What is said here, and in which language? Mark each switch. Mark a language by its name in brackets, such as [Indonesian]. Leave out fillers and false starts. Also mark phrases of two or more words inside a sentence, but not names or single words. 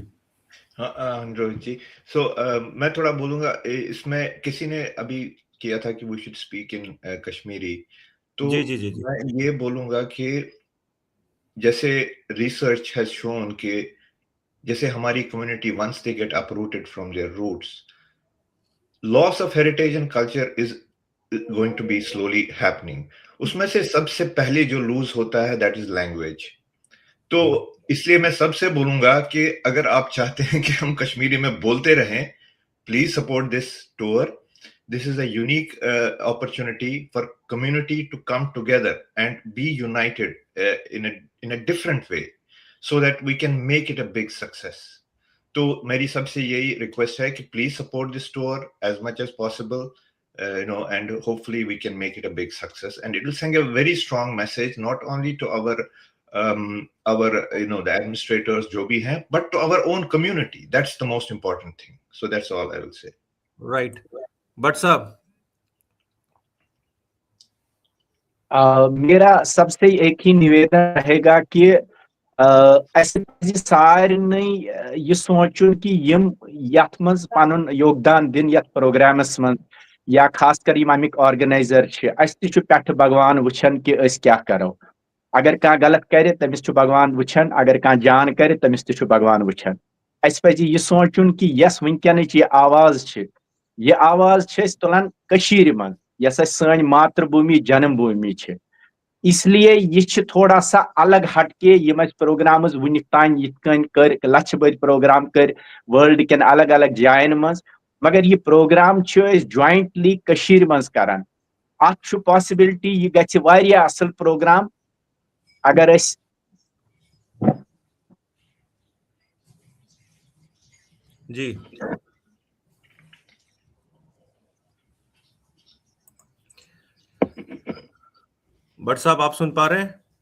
[Hindi] हाँ रोहित जी, मैं थोड़ा बोलूंगा। इसमें किसी ने अभी किया था कि [English] we should speak in Kashmiri, [Hindi] तो जी, जी, जी, जी. मैं ये बोलूंगा कि जैसे [English] research has shown [Hindi] कि जैसे हमारी [English] community once they get uprooted from their roots, loss of heritage and culture is going to be slowly happening. [Hindi] उसमें से सबसे पहले जो लूज होता है [English] that is language. [Hindi] तो इसलिए मैं सबसे बोलूंगा कि अगर आप चाहते हैं कि हम कश्मीरी में बोलते रहें, [English] please support this tour. This is a unique opportunity for community to come together and be united in a different way, so that we can make it a big success. [Hindi] तो मेरी सबसे यही रिक्वेस्ट है कि [English] please support this tour as much as possible, and hopefully we can make it a big success, and it will send a very strong message not only to our the administrators [Hindi] जो भी हैं, [English] but to our own community. That's the most important thing. So that's all I will say. [Hindi] Right. बट साहब, मेरा सबसे एक ही निवेदन रहेगा कि [Kashmiri] ऐसे सारे ये सोचुन कि यम यथ मज पनुन योगदान दिन यथ प्रोग्रामस मन या खास कर अमिक ऑर्गेनाइजर पे भगवान वुचन कि क्या करो। अगर कह गलत करे तमिस भगवान वुचन, अगर कह जान करे तमिस ते भगवान वुचन। अस पज यह सोचुन कि यस वनकनच ये आवाज ये आवाज तुलान कशीर मन, यस सन मातृभूमि जन्मभूमि इसलिए ये थोड़ा सा अलग हटके यम प्रोग्राम्स वुनिक तान यिथकन कर लक्ष बद प्रोग्राम कर वर्ल्ड कन अलग अलग जायन मज, मगर ये प्रोग्राम जॉइंटली कशीर मज करान। अत पॉसिबिलिटी ये गछ वारिया असल प्रोग्राम अगर अस [Hindi] जी। भट्ट साहब आप सुन पा रहे हैं?